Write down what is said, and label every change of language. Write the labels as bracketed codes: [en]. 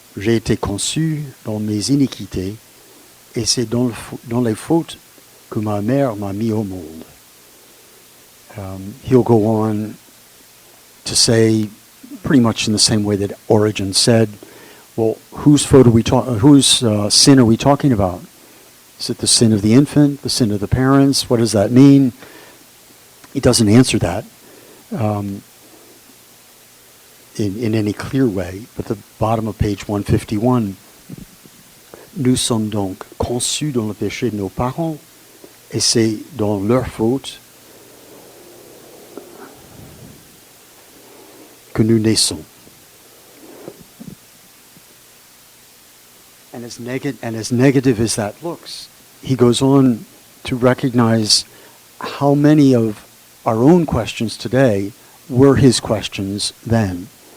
[fr] J'ai été conçu dans mes iniquités, et c'est dans les fautes que ma mère m'a mis au monde. [en] He'll go on to say, pretty much in the same way that Origen said, well, whose sin are we talking about? Is it the sin of the infant, the sin of the parents? What does that mean? He doesn't answer that in any clear way. But at the bottom of page 151, [fr] nous sommes donc conçus dans le péché de nos parents, et c'est dans leur faute que nous naissons. [en] And as negative as that looks, he goes on to recognize how many of our own questions today were his questions then.